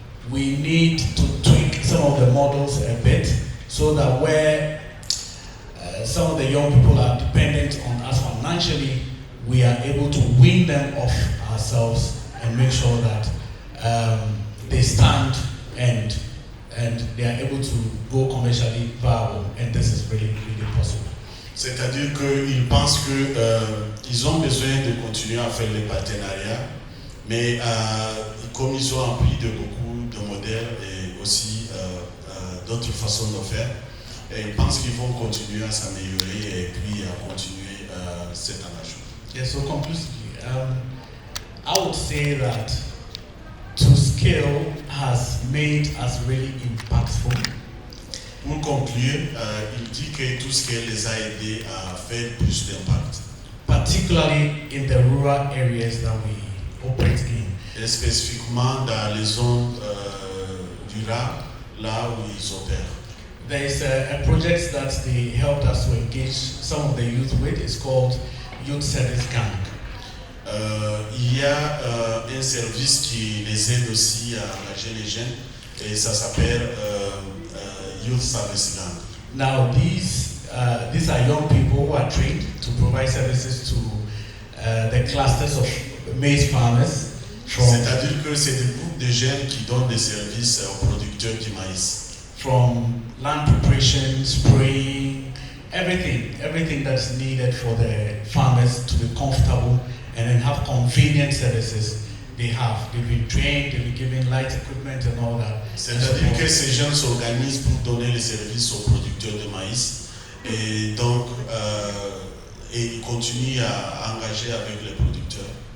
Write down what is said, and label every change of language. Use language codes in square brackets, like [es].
[en] We need to tweak some of the models a bit so that where some of the young people are dependent on us financially, we are able to wean them off ourselves and make sure that they stand and and they are able to go commercially viable, and this is really, really possible. [fr] C'est-à-dire qu'ils pensent qu'ils ont besoin de continuer à faire les partenariats, mais comme ils ont appris de beaucoup de modèles et aussi d'autres façons de faire, et ils pensent qu'ils vont continuer à s'améliorer et puis à continuer cet engagement. [en] Yeah, so conclusively, I would say that to scale has made us really impactful. [fr] Pour conclure, il dit que tout ce qui les a aidés à faire plus d'impact. [en] Particularly in the rural areas that we operate in. [fr] Et spécifiquement dans les zones rurales, là où ils opèrent. [en] There is a project that they helped us to engage some of the youth with. It's called Youth Service Gang. [fr] Il y a un service qui les aide aussi à engager les jeunes et ça s'appelle Youth Service Gang. [en] Now these are young people who are trained to provide services to the clusters of maize farmers. [fr] C'est-à-dire que c'est des groupes de jeunes qui donnent des services aux producteurs du maïs. [en] From land preparation, spraying, everything that's needed for the farmers to be comfortable and then have convenient services. They've been trained, they've been given light equipment and all that. [fr] C'est-à-dire que ces jeunes s'organisent pour donner les services aux producteurs de maïs et donc ils continuent à engager avec les producteurs.